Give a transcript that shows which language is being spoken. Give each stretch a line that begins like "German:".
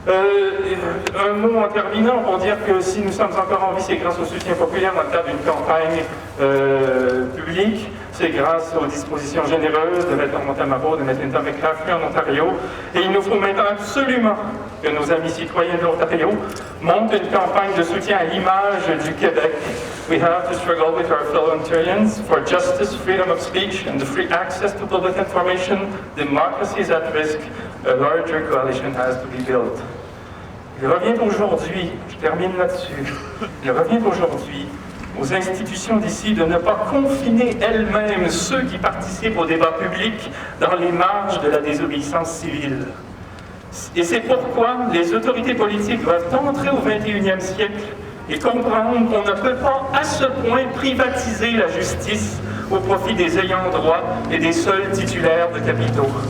French: Un mot en terminant pour dire que si nous sommes encore en vie, c'est grâce au soutien populaire dans le cadre d'une campagne publique, c'est grâce aux dispositions généreuses de Maître Montamaro, de Maître Linda McCaffrey en Ontario. Et il nous faut maintenant absolument que nos amis citoyens de l'Ontario montent une campagne de soutien à l'image du Québec.
English: We have to struggle with our fellow Ontarians for justice, freedom of speech, and the free access to public information. Democracy is at risk. A larger coalition has to be built.
French: Il revient aujourd'hui, je termine là-dessus, il revient aujourd'hui aux institutions d'ici de ne pas confiner elles-mêmes ceux qui participent au débat public dans les marges de la désobéissance civile. Et c'est pourquoi les autorités politiques doivent entrer au XXIe siècle et comprendre qu'on ne peut pas à ce point privatiser la justice au profit des ayants droit et des seuls titulaires de capitaux.